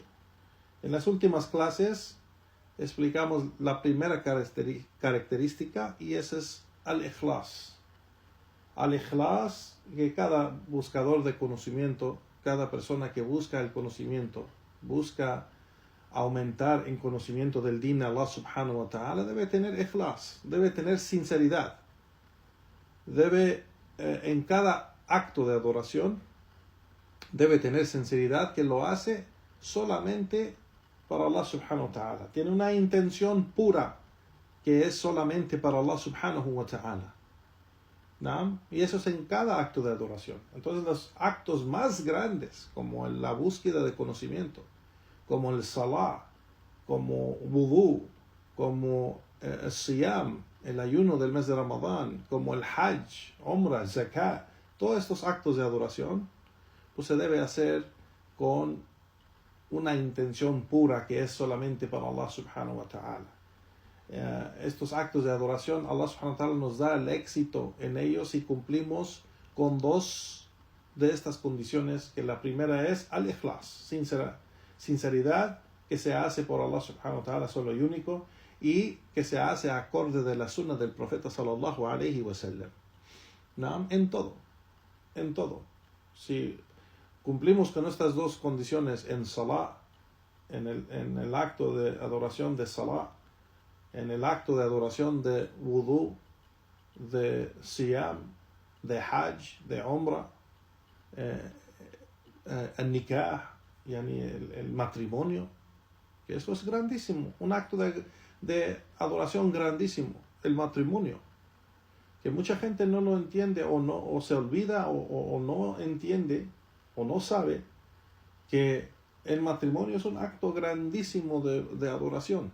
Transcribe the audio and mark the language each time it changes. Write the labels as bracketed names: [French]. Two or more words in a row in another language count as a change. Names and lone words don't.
[Spanish] En las últimas clases explicamos la primera característica y esa es al-ikhlas. Al-ikhlas, que cada buscador de conocimiento, cada persona que busca el conocimiento, busca aumentar en conocimiento del din de Allah [Arabic] سبحانه وتعالى, [Spanish] debe tener ikhlas, debe tener sinceridad. Debe, en cada acto de adoración, debe tener sinceridad que lo hace solamente para Allah [Arabic] سبحانه وتعالى. [Spanish] Tiene una intención pura que es solamente para Allah [Arabic] سبحانه وتعالى. [Spanish] ¿No? Y eso es en cada acto de adoración. Entonces los actos más grandes, como la búsqueda de conocimiento, como el salah, como wudu, como el siyam, el ayuno del mes de Ramadán, como el [Arabic] حج، عمرة، زكاة, [Spanish] todos estos actos de adoración, pues se debe hacer con una intención pura que es solamente para Allah [Arabic] سبحانه وتعالى. [Spanish] Estos actos de adoración, Allah [Arabic] سبحانه وتعالى [Spanish] nos da el éxito en ellos si cumplimos con 2 de estas condiciones, que la primera es al-ikhlas, sinceridad, que se hace por Allah [Arabic] سبحانه وتعالى [Spanish] solo y único, y que se hace acorde de la sunna del profeta [Arabic] صلى الله عليه وسلم. [Spanish] ¿No? En todo. Si cumplimos con estas 2 condiciones en salah, en el acto de adoración de salah, en el acto de adoración de wudu, de siyam, de hajj, de umrah, el nikah, yani el matrimonio, que eso es grandísimo, un acto de adoración grandísimo, el matrimonio, que mucha gente no lo entiende o se olvida o no entiende o no sabe que el matrimonio es un acto grandísimo de adoración.